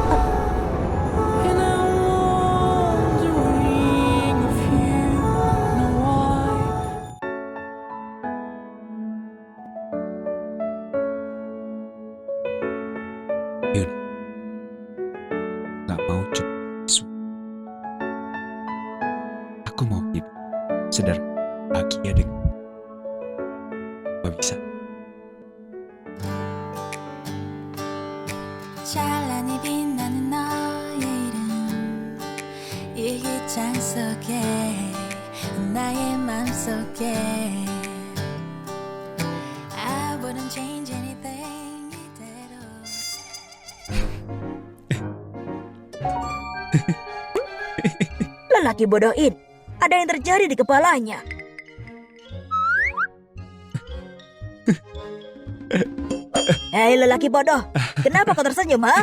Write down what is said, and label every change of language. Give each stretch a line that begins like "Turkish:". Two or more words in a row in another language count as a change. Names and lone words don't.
Indonesian: Yun, gak mau cuma isu. Aku mau hidup sederhana, bahagia dengan. Gak bisa.
Korean: 찬란히 빛나는 너의 이름 이 기장 속에 나의 맘속에
English: I wouldn't change anything
Korean: 이대로
Indonesian: Lelaki bodoh ini, ada yang terjadi di kepalanya. Hei lelaki bodoh, kenapa kau tersenyum, ha?